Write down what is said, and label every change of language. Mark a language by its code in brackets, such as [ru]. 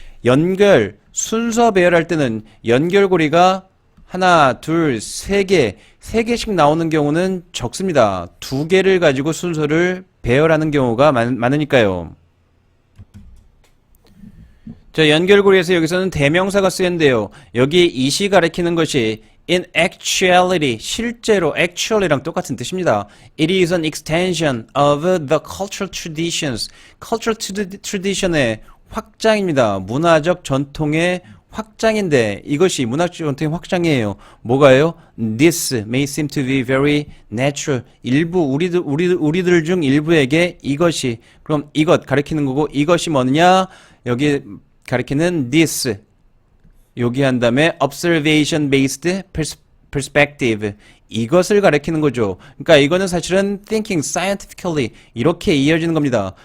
[ko] 연결, 순서 배열할 때는 연결고리가 하나, 둘, 세 개씩 나오는 경우는 적습니다. 두 개를 가지고 순서를 배열하는 경우가 많으니까요. 자, 연결고리에서 여기서는 대명사가 쓰였는데요. 여기 이시 가리키는 것이 in actuality, 실제로 actually랑 똑같은 뜻입니다. [en] It is an extension of the cultural traditions. [ko] cultural tradition의 확장입니다. 문화적 전통의 확장인데 이것이 문화적 전통의 확장이에요. 뭐가요? [en] This may seem to be very natural. [ko] 일부 우리들 중 일부에게 이것이 그럼 이것 가리키는 거고 이것이 뭐냐? 여기 가리키는 this. 여기 한 다음에 observation based perspective 이것을 가리키는 거죠. 그러니까 이거는 사실은 thinking scientifically 이렇게 이어지는 겁니다.